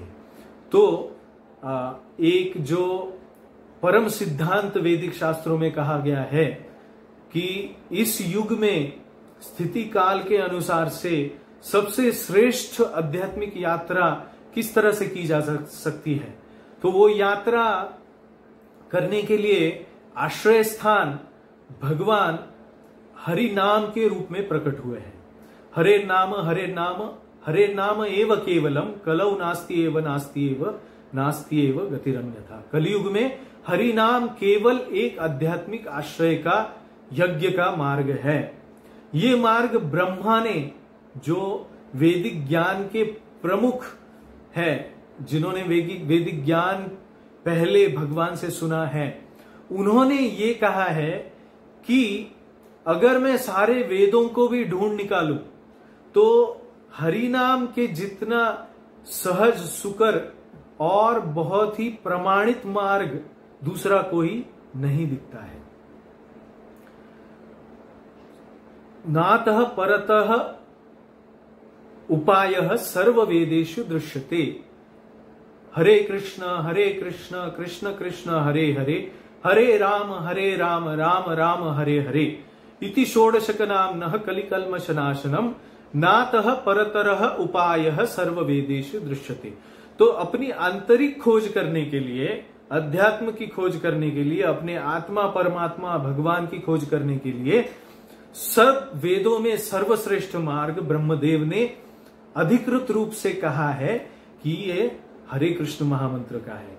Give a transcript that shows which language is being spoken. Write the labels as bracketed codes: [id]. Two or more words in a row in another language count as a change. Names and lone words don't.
[hi] तो एक जो परम सिद्धांत वैदिक शास्त्रों में कहा गया है कि इस युग में स्थिति काल के अनुसार से सबसे श्रेष्ठ आध्यात्मिक यात्रा किस तरह से की जा सकती है, तो वो यात्रा करने के लिए आश्रय स्थान भगवान हरि नाम के रूप में प्रकट हुए हैं। [sa] हरे नाम हरे नाम हरे नाम एव केवलम, कलौ नास्ति एव नास्ति एव नास्ति एव गतिरन्यथा। [hi] कलयुग में हरि नाम केवल एक आध्यात्मिक आश्रय का, यज्ञ का मार्ग है। ये मार्ग ब्रह्मा ने, जो वैदिक ज्ञान के प्रमुख है, जिन्होंने वैदिक ज्ञान पहले भगवान से सुना है, उन्होंने ये कहा है कि अगर मैं सारे वेदों को भी ढूंढ निकालूं तो हरि नाम के जितना सहज, सुकर और बहुत ही प्रमाणित मार्ग दूसरा कोई नहीं दिखता है। [sa] नातः परतः उपायः सर्व वेदेषु दृश्यते। हरे कृष्ण कृष्ण कृष्ण हरे हरे, हरे राम राम राम हरे हरे। इति षोडशकनाम्नः कलिकल्मषनाशनम नातः परतरः उपायः सर्व वेदेषु दृश्यते। [hi] तो अपनी आंतरिक खोज करने के लिए, अध्यात्म की खोज करने के लिए, अपने आत्मा परमात्मा भगवान की खोज करने के लिए सब वेदों में सर्वश्रेष्ठ मार्ग ब्रह्मदेव ने अधिकृत रूप से कहा है कि ये हरे कृष्ण महामंत्र का है।